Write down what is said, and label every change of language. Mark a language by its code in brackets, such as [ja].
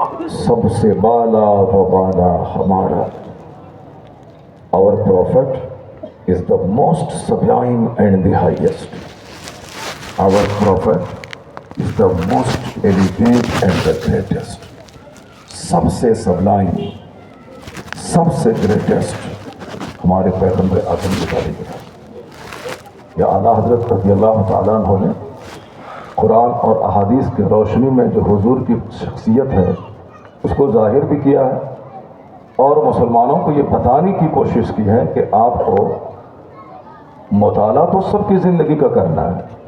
[ur] سب سے بالا و بالا ہمارا۔ [en] Our prophet is the most sublime and the highest. Our prophet is the most elegant and the greatest. [ur] سب سے سبلائم، سب سے گریٹسٹ ہمارے پیغمبر اعظم کی تعریف ہے۔ کہ اعلیٰ حضرت رضی اللہ تعالیٰ عنہ نے قرآن اور احادیث کی روشنی میں جو حضور کی شخصیت ہے اس کو ظاہر بھی کیا ہے، اور مسلمانوں کو یہ بتانے کی کوشش کی ہے کہ آپ کو مطالعہ تو سب کی زندگی کا کرنا ہے.